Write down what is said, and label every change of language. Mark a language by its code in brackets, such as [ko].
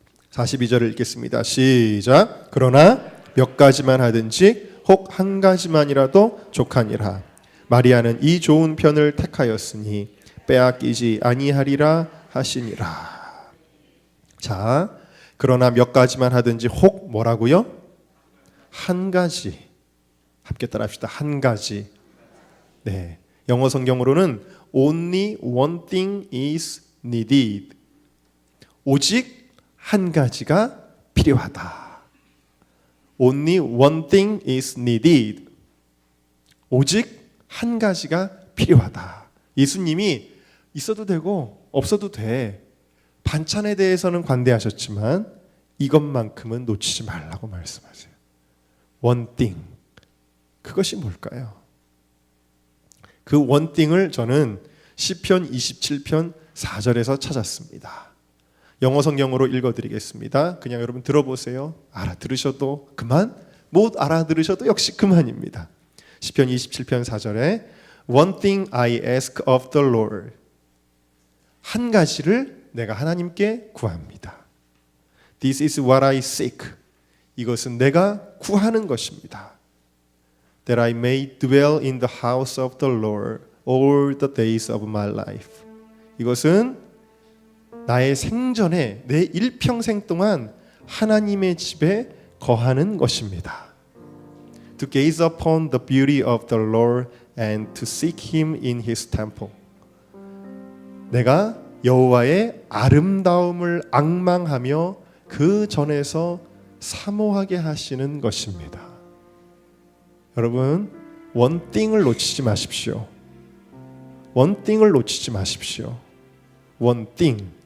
[ko] 42절을 읽겠습니다. 시작. 그러나 몇 가지만 하든지 혹 한 가지만이라도 족하니라. 마리아는 이 좋은 편을 택하였으니 빼앗기지 아니하리라 하시니라. 자, 그러나 몇 가지만 하든지 혹 뭐라고요? 한 가지. 함께 따라합시다. 한 가지. 네, 영어 성경으로는 [en] only one thing is needed. [ko] 오직 한 가지가 필요하다. [en] Only one thing is needed. [ko] 오직 한 가지가 필요하다. 예수님이 있어도 되고 없어도 돼. 반찬에 대해서는 관대하셨지만 이것만큼은 놓치지 말라고 말씀하세요. One thing. 그것이 뭘까요? 그 one thing을 저는 시편 27편 4절에서 찾았습니다. 영어 성경으로 읽어드리겠습니다. 그냥 여러분 들어보세요. 알아들으셔도 그만, 못 알아들으셔도 역시 그만입니다. 시편 27편 4절에 [en] One thing I ask of the Lord. [ko] 한 가지를 내가 하나님께 구합니다. [en] This is what I seek. [ko] 이것은 내가 구하는 것입니다. [en] That I may dwell in the house of the Lord all the days of my life. [ko] 이것은 나의 생전에 내 일평생 동안 하나님의 집에 거하는 것입니다. [en] To gaze upon the beauty of the Lord and to seek Him in His temple. [ko] 내가 여호와의 아름다움을 앙망하며 그 전에서 사모하게 하시는 것입니다. 여러분, 원띵을 놓치지 마십시오. 원띵을 놓치지 마십시오. 원띵.